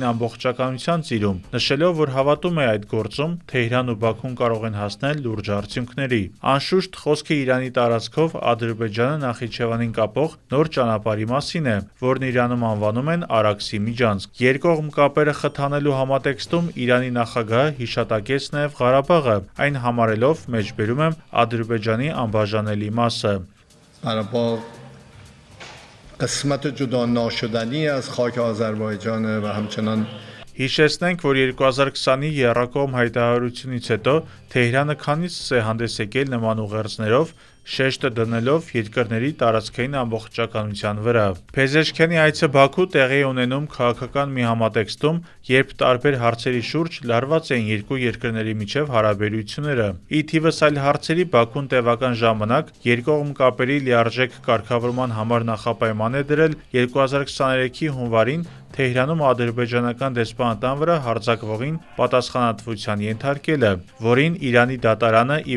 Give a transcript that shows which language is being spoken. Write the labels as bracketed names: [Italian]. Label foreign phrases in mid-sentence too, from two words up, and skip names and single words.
[Armenian] ամբողջականության ծիրում, նշելով, որ հավատում է այդ գործում Թեհրանն ու Բաքուն կարող են հասնել լուրջ արդյունքների։ Անշուշտ, խոսքը Իրանի տարածքով Ադրբեջանը Նախիջևանին կապող նոր ճանապարհի մասին է, որն Իրանում անվանում են Արաքսի միջանցք։ Երկկողմ կապերը խթանելու համատեքստում Իրանի նախագահը հիշատակեց նաև Ղարաբաղը, այն համարելով, մեջբերում եմ, Ադրբեջանի անբաժանելի մասը։ [Persian] Ղարաբաղ قسمت جدا ناشدنی از خاک آذربایجان و همچنان [Armenian] Հիշեցնենք, որ 2020-ի եռակողմ հայտարարությունից հետո Թեհրանը քանիցս է հանդես եկել նման ուղերձներով, շեշտը դնելով երկրների տարածքային ամբողջականության վրա։ Փեզեշքյանի այցը Բաքու տեղի է ունենում քաղաքական մի համատեքստում, երբ տարբեր հարցերի շուրջ լարված էին երկու երկրների միջև հարաբերությունները։ Ի թիվս այլ հարցերի Բաքուն տևական ժամանակ երկկողմ կապերի լիարժեք կարգավորման համար նախապայման է դրել 2023-ի հունվարին Թեհրանում ադրբեջանական դեսպանատան վրա հարձակվողին պատասխանատվության ենթարկելը, որին Իրանի դատարանը ի